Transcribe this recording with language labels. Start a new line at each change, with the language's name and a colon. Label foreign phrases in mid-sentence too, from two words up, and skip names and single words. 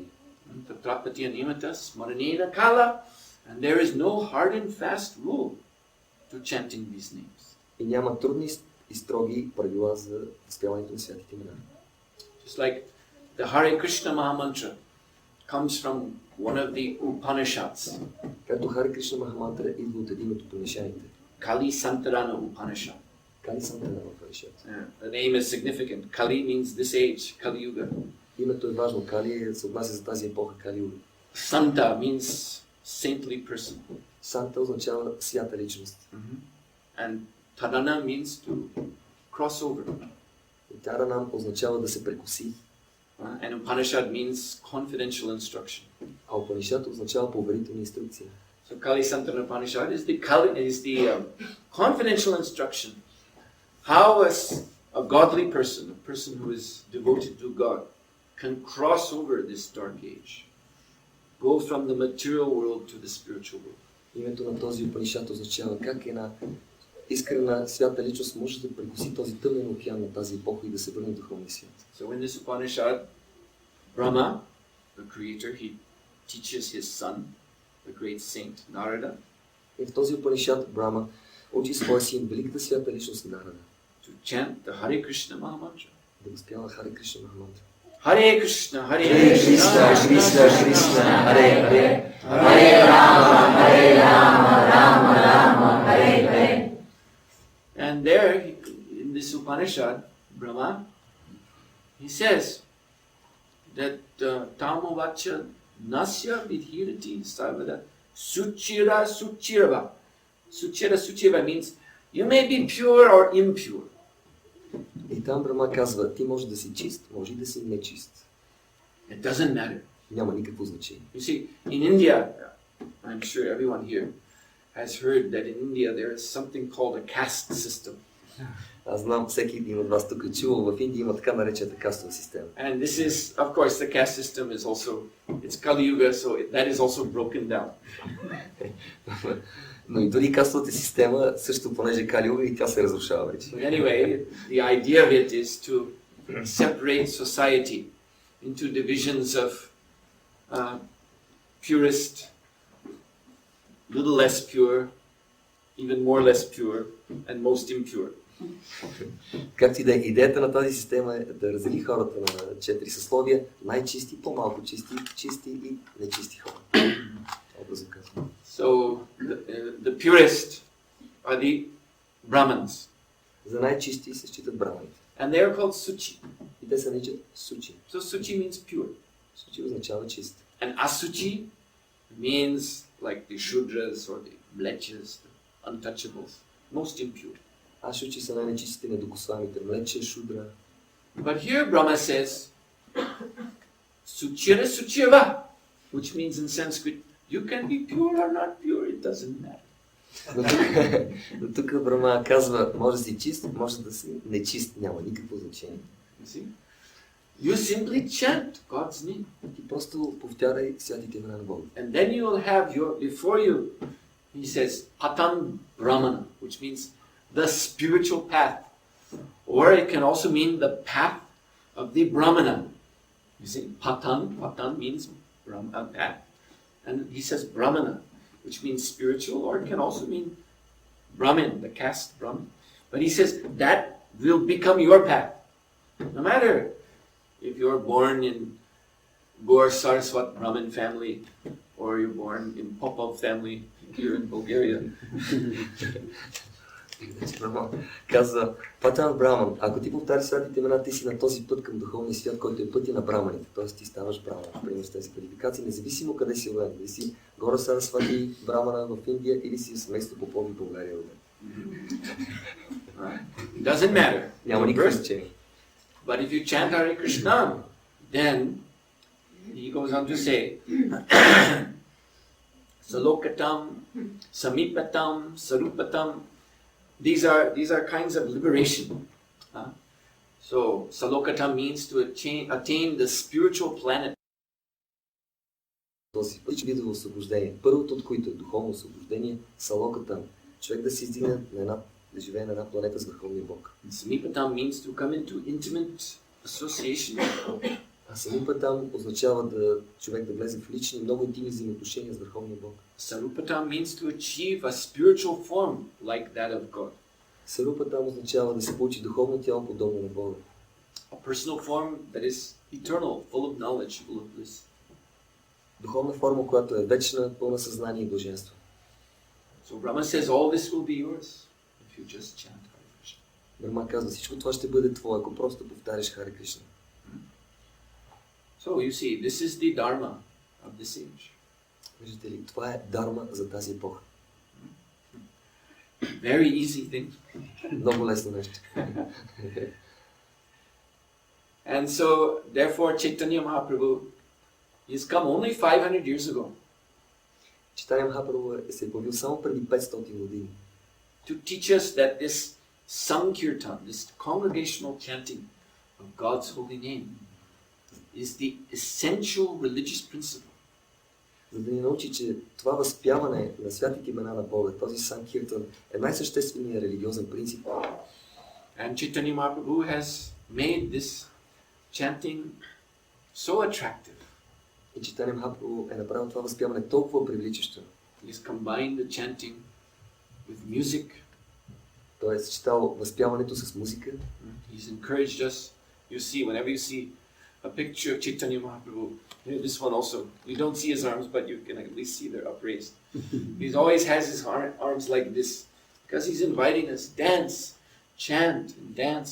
Sanskrit: तत्रपति अनिमत स्मरणेन कल,
English: and there is no hard and fast rule to chanting these names.
Bulgarian: И няма трудни и строги правила за изпяването на святите имена.
English: Just like the Hare Krishna Mahamantra comes from one of the Upanishads.
Bulgarian: Както Харе Кришна Махамантра идва от един от Упанишадите.
English: Kali Santarana Upanishad.
Bulgarian: Кали Сантарана Упанишад.
English: The name is significant. Kali means this age, Kali Yuga.
Bulgarian: Името е важно. Кали се отнася за тази епоха, Кали Юга.
English: Santa means saintly person.
Bulgarian: Санта означава свята личност.
English: And Tadana means to cross over.
Bulgarian: И Таранам означава да се прекоси.
English: And Upanishad means confidential instruction.
Bulgarian: А Упанишад означава поверителна инструкция.
English: So Kali Santana Upanishad is the confidential instruction. How a godly person, a person who is devoted to God, can cross over this dark age, go from the material world to the spiritual world.
Bulgarian: Името на този Упанишад означава как една искрена свята личност може да прекоси този тъмен океан на тази епоха и да се върне в духовния свят.
English: So in this Upanishad, Brahma, the creator, he teaches his son, the great saint Narada.
Bulgarian: И в този Упанишад Брама учи своя син, великата свята личност Нарада,
English: to chant the Hare Krishna Mahamantra.
Bulgarian: да възпява Харе Кришна Махамантра.
Sanskrit: हरे कृष्ण हरे कृष्ण कृष्ण कृष्ण हरे हरे, हरे राम राम राम हरे हरे.
English: And there, in this Upanishad, Brahma, he says that
Sanskrit: तमोवाच नस्य विधिरति सर्वदा सुचिर सुचिर्व. सुचिर सुचिर्व
English: means you may be pure or impure.
Bulgarian: И там Брама казва, ти може да си чист, може и да си нечист.
English: It doesn't matter.
Bulgarian: Няма никакво значение.
English: You see, in India, I'm sure everyone here has heard that in India there is something called a caste system.
Bulgarian: Аз знам, всеки един от вас тук е чувал, в Индия има така наречената кастова система.
English: And this is, of course, the caste system is also, it's Kali Yuga, so that is also broken down.
Bulgarian: Но и дори кастовата система, също понеже Кали Юга и тя се разрушава вече.
English: But anyway, the idea of it is to separate society into divisions of purest, little less pure, even more less pure, and most impure.
Bulgarian: Както и да е, идеята на тази система е да раздели хората на 4 съсловия, най-чисти, по-малко чисти, чисти и нечисти хора. Образно казвам.
English: So the purest are the Brahmins.
Bulgarian: За най-чисти се считат браманите.
English: And they are called Suchi.
Bulgarian: И те се наричат сучи.
English: So Suchi means pure.
Bulgarian: Сучи означава чист.
English: And Asuchi means like the Shudras or the Mlechas, the untouchables, most impure.
Bulgarian: Ашучи са най-нечистите, недокосваемите, млече, шудра.
English: But here Brahma says,
Sanskrit: सुचिर सुचिव,
English: which means in Sanskrit, you can be pure or not pure, it doesn't matter.
Bulgarian: Но тук Брама казва, може да си чист, може да си нечист, няма никакво значение.
English: You see? You simply chant God's name.
Bulgarian: Ти просто повтаряй святите имена на Бога.
English: And then you will have before you, he says,
Sanskrit: पतम् ब्राह्मण,
English: which means the spiritual path. Or it can also mean the path of the Brahmana. You see, Patan means path. And he says Brahmana, which means spiritual, or it can also mean Brahmin, the caste Brahmin. But he says that will become your path. No matter if you're born in Gor Saraswat Brahmin family, or you're born in Popov family here in Bulgaria.
Bulgarian: Казва
Sanskrit: पतन् ब्राह्मण,
Bulgarian: ако ти повтаряш святите имена, ти си на този път към духовния свят, който е пътя на браманите. Т.е. ти ставаш браман. Примерно с тези квалификации, независимо къде си роден. Дали си Гора Сарасвати брамана в Индия или си семейство Попови в България роден.
English: It doesn't matter.
Bulgarian: Няма никакво значение.
English: But if you chant Hare Krishna, then he goes on to say,
Sanskrit: सालोकतम् सामीपतम् सारूपतम्.
English: These are kinds of liberation. So Salokatam means to attain the spiritual planet.
Bulgarian: Този път видово освобождение. Първото от които е духовно освобождение, Салокатам. Човек да се издигне да живее на една планета с Върховния Бог.
English: Samipatam means to come into intimate association.
Bulgarian: А Самипатам означава човек да влезе в лични, много интимни взаимоотношения с Върховния Бог.
English: Sarupatam means to achieve a spiritual form like that of God.
Bulgarian: Сарупатам означава да се получи духовно тяло, подобно на Бога.
English: A personal form that is eternal, full of knowledge, full of bliss.
Bulgarian: Духовна форма, която е вечна, пълна съзнание и блаженство.
English: So Brahma says all this will be yours if you just chant Hare Krishna.
Bulgarian: Брахма казва, всичко това ще бъде твое, ако просто повтаряш Харе Кришна.
English: So you see, this is the dharma of this age.
Bulgarian: Виждате ли, това е дарма за тази епоха.
English: Very easy thing.
Bulgarian: Много лесно нещо.
English: And so, therefore, Chaitanya Mahaprabhu has come only 500 years ago
Bulgarian: Читания Махапрабху се е появил само преди 500 години.
English: to teach us that this Sankirtan, this congregational chanting of God's holy name, is the essential religious principle.
Bulgarian: За да ни научи, че това възпяване на святите имена на Бога, този Санкиртан, е най-същественият религиозен принцип.
English: And Chaitanya Mahaprabhu has made this chanting so attractive.
Bulgarian: И Читания Махапрабху е направил това възпяване толкова привличащо.
English: He has combined the chanting with music.
Bulgarian: Той е съчетал възпяването с музика.
English: He's encouraged us. You see, whenever you see a picture of Chaitanya Mahaprabhu, this one also, you don't see his arms, but you can at least see they're upraised. He always has his arms like this, because he's inviting us, dance, chant and dance.